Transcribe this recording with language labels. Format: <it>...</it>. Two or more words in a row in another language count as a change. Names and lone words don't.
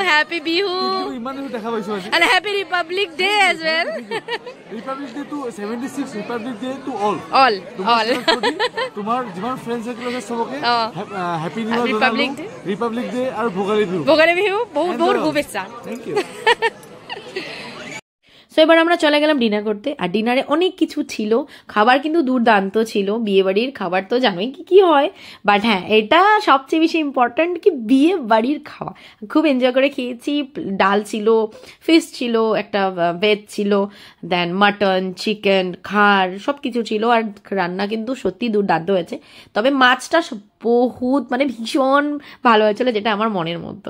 <en>Happy Bihu,</en> <as>ইমান দিন দেখা পাইছো আজি,</as> <en>And happy Republic Day as well. Republic Day to 76, Republic Day to all.</en> <as>তোমাৰ যিমান</as> <en>friend circle</en> <as>আছে সবকে</as> <en>Happy New Year, Republic Day</en> <as>আৰু ভোগালী বিহু বহুত বহুত শুভেচ্ছা।</as> <en>Thank you.</en> <bn>সো এবার আমরা চলে গেলাম ডিনার করতে, আর ডিনারে অনেক কিছু ছিল, খাবার কিন্তু দুর্দান্ত ছিল, বিয়ে বাড়ির খাবার তো জানোই কি কি হয়, বাট হ্যাঁ এটা সবচেয়ে বেশি ইম্পর্ট্যান্ট কি বিয়ে বাড়ির খাওয়া, খুব এনজয় করে খেয়েছি। ডাল ছিল, ফিশ ছিল, একটা ভেজ ছিল, দেন মাটন, চিকেন, খার সব কিছু ছিল, আর রান্না কিন্তু সত্যি দুর্দান্ত হয়েছে, তবে মাছটা বহুত মানে ভীষণ ভালো হয়েছিল, যেটা আমার মনের মতন।</bn>